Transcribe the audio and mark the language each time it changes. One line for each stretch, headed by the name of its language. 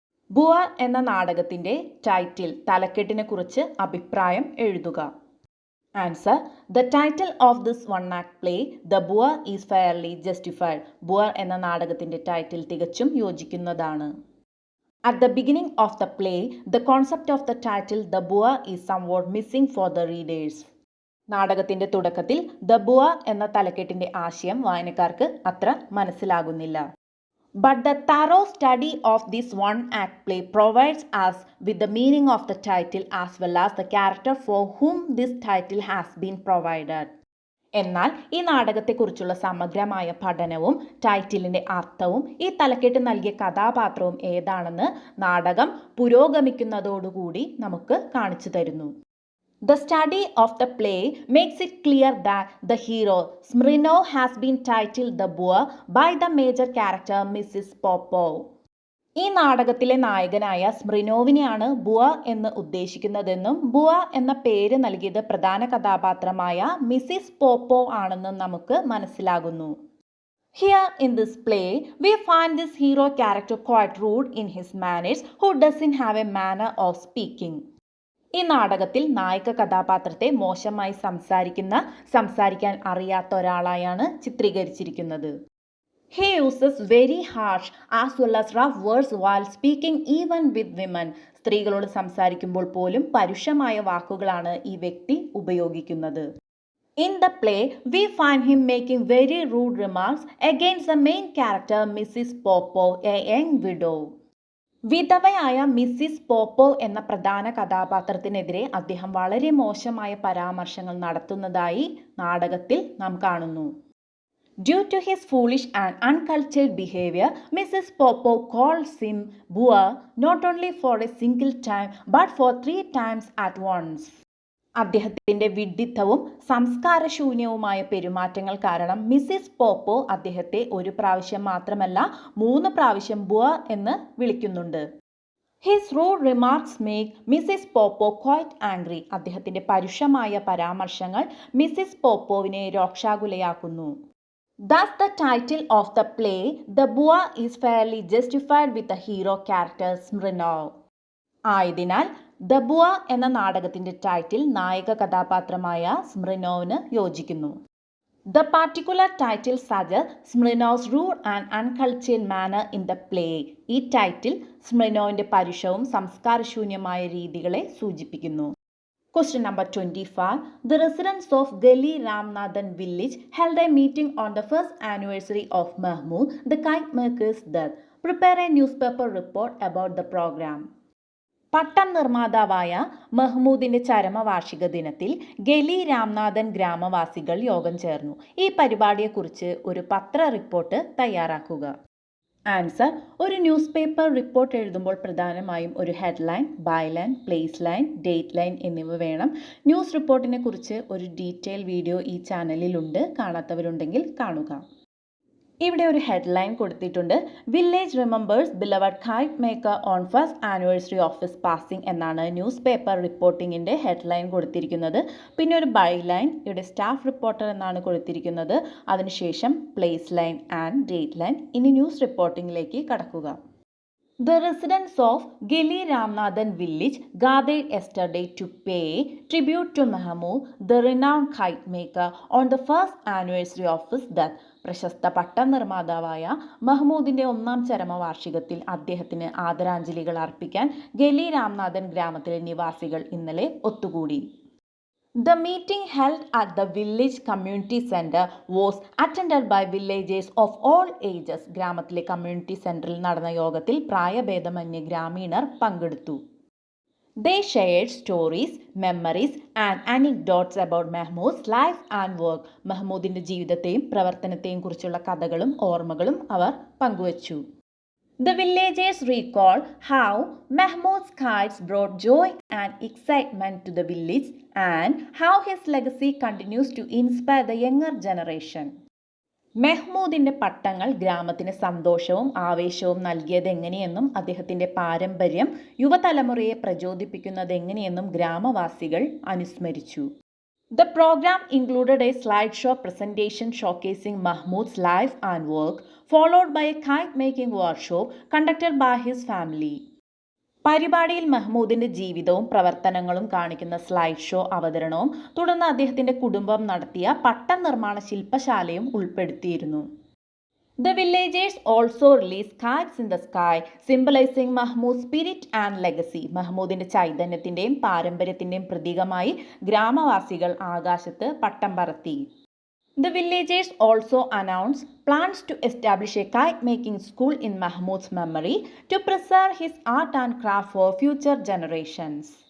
Malayalam: ബുവർ എന്ന നാടകത്തിൻ്റെ ടൈറ്റിൽ, തലക്കെട്ടിനെ കുറിച്ച് അഭിപ്രായം എഴുതുക.
English: Answer: the title of this one act play the boor is fairly justified.
Malayalam: ബുവർ എന്ന നാടകത്തിൻ്റെ ടൈറ്റിൽ തികച്ചും യോജിക്കുന്നതാണ്.
English: At the beginning of the play, the concept of the title The Boer is somewhat missing for the readers.
Malayalam: നാടകത്തിന്റെ തുടക്കത്തിൽ the ബുവ എന്ന തലക്കെട്ടിന്റെ ആശയം വായനക്കാർക്ക് അത്ര മനസ്സിലാകുന്നില്ല.
English: But the thorough study of this one-act play provides us with the meaning of the title as well as the character for whom this title has been provided.
Malayalam: എന്നാൽ ഈ നാടകത്തെക്കുറിച്ചുള്ള സമഗ്രമായ പഠനവും ടൈറ്റിലിന്റെ അർത്ഥവും ഈ തലക്കെട്ട് നൽകിയ കഥാപാത്രവും ഏതാണെന്ന് നാടകം പുരോഗമിക്കുന്നതോടുകൂടി നമുക്ക് കാണിച്ചു തരുന്നു.
English: The study of the play makes it clear that the hero, Smirnov, has been titled the Boer by the major character Mrs. Popov.
Malayalam: ഈ നാടകത്തിലെ നായകനായ സ്മിർനോവിനെയാണ് ബുവ എന്ന് ഉദ്ദേശിക്കുന്നതെന്നും ബുവ എന്ന പേര് നൽകിയത് പ്രധാന കഥാപാത്രമായ മിസിസ് പോപ്പോവ് ആണെന്നും നമുക്ക് മനസ്സിലാകുന്നു.
English: Here in this play, we find this hero character quite rude in his manners, who doesn't have a manner of speaking.
Malayalam: ഈ നാടകത്തിൽ നായക കഥാപാത്രത്തെ മോശമായി സംസാരിക്കാൻ അറിയാത്ത ഒരാളായാണ് ചിത്രീകരിച്ചിരിക്കുന്നത്.
English: He uses very harsh as well as rough words while speaking even with women.
Malayalam: സ്ത്രീകളോട് സംസാരിക്കുമ്പോൾ പോലും പരുഷമായ വാക്കുകളാണ് ഈ വ്യക്തി ഉപയോഗിക്കുന്നത്.
English: In the play, we find him making very rude remarks against the main character Mrs. Popov, a young widow.
Malayalam: വിധവയായ Mrs Popov എന്ന പ്രധാന കഥാപാത്രത്തിനെതിരെ അദ്ദേഹം വളരെ മോശമായ പരാമർശങ്ങൾ നടത്തുന്നതായി നാടകത്തിൽ നാം കാണുന്നു.
English: Due to his foolish and uncultured behavior, Mrs. Popov calls him Boer not only for a single time but for 3 times at once.
Malayalam: അദ്ദേഹത്തിന്റെ വിഡ്ഢിത്തവും സംസ്കാരശൂന്യവുമായ പെരുമാറ്റങ്ങൾ കാരണം മിസ്സിസ് പോപ്പോ അദ്ദേഹത്തെ ഒരു പ്രാവശ്യം മാത്രമല്ല 3 പ്രാവശ്യം ബുവ എന്ന് വിളിക്കുന്നുണ്ട്.
English: His rude remarks make Mrs. Popov quite angry.
Malayalam: അദ്ദേഹത്തിന്റെ പരുഷമായ പരാമർശങ്ങൾ Mrs പോപ്പോവിനെ രോക്ഷാകുലയാക്കുന്നു.
English: Thus the title of the play, The Boer, is fairly justified with the hero character Smirnov.
Malayalam: ആയതിനാൽ ദ ബുവ എന്ന നാടകത്തിന്റെ ടൈറ്റിൽ നായക കഥാപാത്രമായ സ്മിർനോവിന് യോജിക്കുന്നു.
English: The particular title suggests Smirnov's rude and uncultured manner in the play.
Malayalam: ഈ title സ്മിർനോവിന്റെ പരുഷവും സംസ്കാരശൂന്യമായ രീതികളെ സൂചിപ്പിക്കുന്നു.
English: Question number 25. The residents of Gali Ramnathan village held a meeting on the first anniversary of Mahmood, the kite maker's death. Prepare a newspaper report about the program.
Malayalam: പട്ടം നിർമ്മാതാവായ മഹ്മൂദിന്റെ ചരമവാർഷിക ദിനത്തിൽ ഗലി രാംനാഥൻ ഗ്രാമവാസികൾ യോഗം ചേർന്നു. ഈ പരിപാടിയെക്കുറിച്ച് ഒരു പത്ര റിപ്പോർട്ട് തയ്യാറാക്കുക. ആൻസർ: ഒരു ന്യൂസ് പേപ്പർ റിപ്പോർട്ട് എഴുതുമ്പോൾ പ്രധാനമായും ഒരു headline, byline, place line, date line എന്നിവ വേണം. ന്യൂസ് റിപ്പോർട്ടിനെ കുറിച്ച് ഒരു ഡീറ്റെയിൽ വീഡിയോ ഈ ചാനലിലുണ്ട്. കാണാത്തവരുണ്ടെങ്കിൽ കാണുക. ഇവിടെ ഒരു ഹെഡ്ലൈൻ കൊടുത്തിട്ടുണ്ട്.
English: village remembers beloved kite maker on first anniversary of his passing
Malayalam: എന്നാണ് ന്യൂസ് പേപ്പർ റിപ്പോർട്ടിങ്ങിൻ്റെ ഹെഡ്ലൈൻ കൊടുത്തിരിക്കുന്നത്. പിന്നെ ഒരു ബൈലൈൻ, ഇവിടെ സ്റ്റാഫ് റിപ്പോർട്ടർ എന്നാണ് കൊടുത്തിരിക്കുന്നത്. അതിനുശേഷം place line and date line. ഇനി ന്യൂസ് റിപ്പോർട്ടിങ്ങിലേക്ക് കടക്കുക.
English: The residents of Gali Ramnathan village gathered yesterday to pay tribute to Mahmood, the renowned kite maker, on the first anniversary of his death.
Malayalam: പ്രശസ്ത പട്ടം നിർമ്മാതാവായ മഹ്മൂദിന്റെ 1ാം ചരമവാർഷികത്തിൽ അദ്ദേഹത്തിന് ആദരാഞ്ജലികൾ അർപ്പിക്കാൻ ഗലി രാംനാഥൻ ഗ്രാമത്തിലെ നിവാസികൾ ഇന്നലെ ഒത്തുകൂടി.
English: The meeting held at the village community center was attended by villagers of all ages.
Malayalam: ഗ്രാമത്തിലെ community സെന്ററിൽ നടന്ന യോഗത്തിൽ പ്രായഭേദമന്യേ ഗ്രാമീണർ പങ്കെടുത്തു.
English: They shared stories, memories and anecdotes about Mahmood's life and work.
Malayalam: മഹ്മൂദിന്റെ ജീവിതത്തെയും പ്രവർത്തനത്തെയും കുറിച്ചുള്ള കഥകളും ഓർമ്മകളും അവർ പങ്കുവച്ചു.
English: The villagers recall how Mahmood's kites brought joy and excitement to the village and how his legacy continues to inspire the younger generation.
Malayalam: മെഹ്മൂദിന്റെ പട്ടങ്ങൾ ഗ്രാമത്തിന് സന്തോഷവും ആവേശവും നൽകിയത് എങ്ങനെയെന്നും അദ്ദേഹത്തിന്റെ പാരമ്പര്യം യുവതലമുറയെ പ്രചോദിപ്പിക്കുന്നത് എങ്ങനെയെന്നും ഗ്രാമവാസികൾ അനുസ്മരിച്ചു.
English: The program included a slideshow presentation showcasing Mahmood's life and work, followed by a kite-making workshop conducted by his family.
Malayalam: പരിപാടിയിൽ മഹ്മൂദിന്റെ ജീവിതവും പ്രവർത്തനങ്ങളും കാണിക്കുന്ന സ്ലൈഡ് ഷോ അവതരണവും തുടർന്ന് അദ്ദേഹത്തിന്റെ കുടുംബം നടത്തിയ പട്ടം നിർമ്മാണ ശില്പശാലയും ഉൾപ്പെടുത്തിയിരുന്നു.
English: The villagers also release kites in the sky, symbolizing Mahmud's spirit and legacy.
Malayalam: മഹ്മൂദിന്റെ ചൈതന്യത്തിന്റെയും പാരമ്പര്യത്തിന്റെയും പ്രതീകമായി ഗ്രാമവാസികൾ ആകാശത്ത് പട്ടം പറത്തി.
English: The villagers also announced plans to establish a kite-making school in Mahmud's memory to preserve his art and craft for future generations.